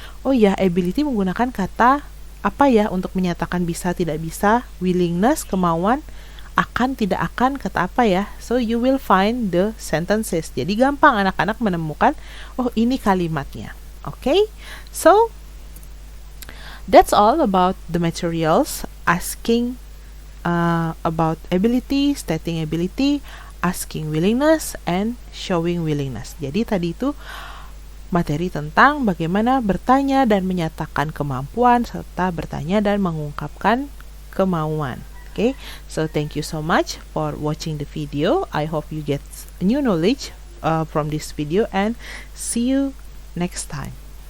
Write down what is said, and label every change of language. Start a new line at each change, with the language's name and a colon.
Indonesian: Oh ya, ability menggunakan kata apa ya untuk menyatakan bisa, tidak bisa, willingness, kemauan, akan, tidak akan, kata apa ya.
English: So you will find the sentences.
Indonesian: Jadi gampang anak-anak menemukan, oh ini kalimatnya.
English: Okay? So that's all about the materials, asking about ability, stating ability, asking willingness, and showing willingness.
Indonesian: Jadi tadi itu materi tentang bagaimana bertanya dan menyatakan kemampuan, serta bertanya dan mengungkapkan kemauan.
English: Okay, so thank you so much for watching the video. I hope you get new knowledge from this video, and see you next time.